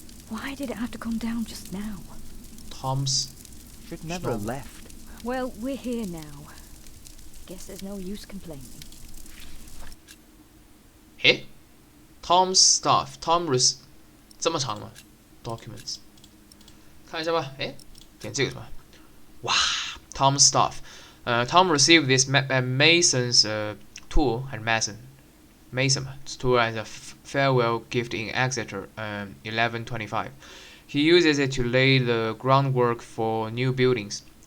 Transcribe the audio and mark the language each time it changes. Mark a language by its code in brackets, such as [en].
[en] Why did it have to come down just now? ？Tom's Should never have Snow. left. Well, we're here now. Guess there's no use complaining. Tom's stuff. [zh] Tom 这么长的吗 ？Documents， 看一下吧。点这个是吧？哇 ， [en] Tom's stuff。 Tom received this mason's tool and mason tool as a farewell gift in Exeter, 1125. He uses it to lay the groundwork for new buildings.